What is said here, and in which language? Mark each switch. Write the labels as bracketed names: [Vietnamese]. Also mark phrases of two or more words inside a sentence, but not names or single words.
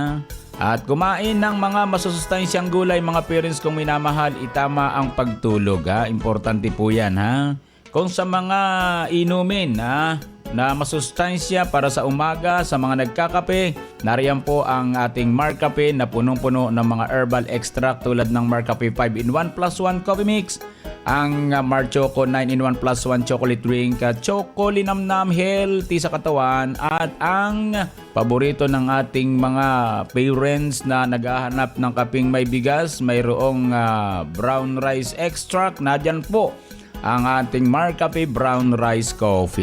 [Filipino] At kumain ng mga masusustansyang gulay, mga parents kong minamahal, itama ang pagtulog. Importante po yan. Kung sa mga inumin na masustansya para sa umaga, sa mga nagkakape, nariyan po ang ating Mark Cafe na punong-puno ng mga [English] herbal extract [Filipino] tulad ng Mark Cafe 5-in-1 plus 1 coffee mix, ang Mar Choco 9-in-1 plus 1 chocolate drink, Choco Linamnam healthy sa katawan, at ang paborito ng ating mga parents na naghahanap ng kaping may bigas, mayroong [English] brown rice extract. [Filipino] Nadyan po ang ating Mark Cafe Brown Rice Coffee.